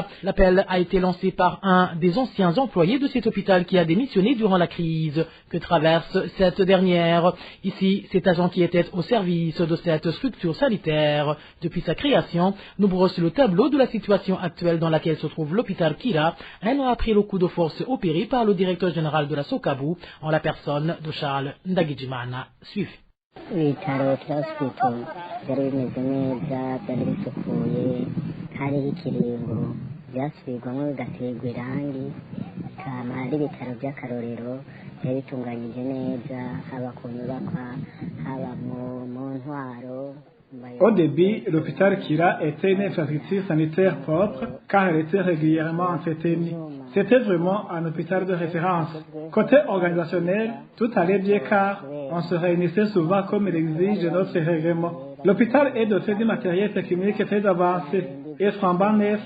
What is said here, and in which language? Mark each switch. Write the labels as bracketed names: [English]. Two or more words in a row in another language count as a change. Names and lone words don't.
[French] L'appel a été lancé par un des anciens employés de cet hôpital qui a démissionné durant la crise que traverse cette dernière. Ici, cet agent qui était au service de cette structure sanitaire depuis sa création nous brosse le tableau de la situation actuelle dans laquelle se trouve l'hôpital Kila, un an après le coup de force opéré par le directeur général de la Sokabu en la personne de Charles Ndagijimana. Suivez. [Rundi] Ibitaro hospital byari bimeze neza, byari bisukuye, hariho ikiringo byasubirwamo bigaterwa irangi, bikaba ari ibitaro by'akarorero, byari bitunganyije neza, haba ku nyubakwa, haba mu ntwaro. [French] Au début, l'hôpital Kira était une infrastructure sanitaire propre car elle était régulièrement entretenue. C'était vraiment un hôpital de référence. Côté organisationnel, tout allait bien car on se réunissait souvent comme l'exige notre règlement. L'hôpital est doté du matériel technique très avancé et flambant neuf.